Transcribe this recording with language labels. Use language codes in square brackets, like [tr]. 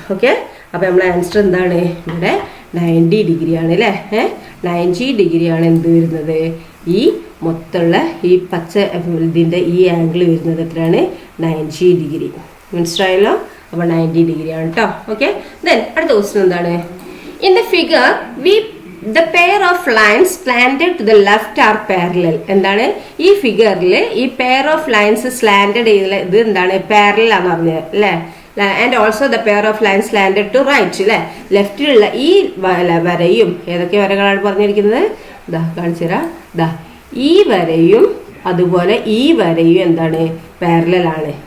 [ml] Okay, അപ്പോൾ നമ്മളെ answer എന്താണ്? ഇവിടെ 90 ഡിഗ്രിയാണ് അല്ലേ? 90 ഡിഗ്രിയാണ് എന്ത് വരുന്നത്? ഈ മൊത്തമുള്ള ഈ പച്ച ഇതിൻ്റെ ഈ ആംഗിൾ വരുന്നത് എത്രയാണ്? 90 ഡിഗ്രി. മനസ്സിലായല്ലോ? അപ്പോൾ 90 ഡിഗ്രിയാണ് കേട്ടോ. ഓക്കെ, ദെൻ അടുത്ത ക്വസ്റ്റ്യൻ എന്താണ്? [en] In the figure we The pair of lines slanted to the left are parallel. [ml] എന്താണ് ഈ ഫിഗറിൽ ഈ [en] pair of lines slanted [ml] ഇത് എന്താണ് പാരലൽ ആണെന്ന് പറഞ്ഞത് അല്ലേ. [en] and also the pair of lines slanted to right [ml] അല്ലേ. ലെഫ്റ്റിലുള്ള ഈ വരയും ഏതൊക്കെ വരകളാണ് പറഞ്ഞിരിക്കുന്നത്? ഇതാ കാണിച്ചു തരാം. ഇതാ ഈ വരയും അതുപോലെ ഈ വരയും എന്താണ് പാരലൽ ആണ്.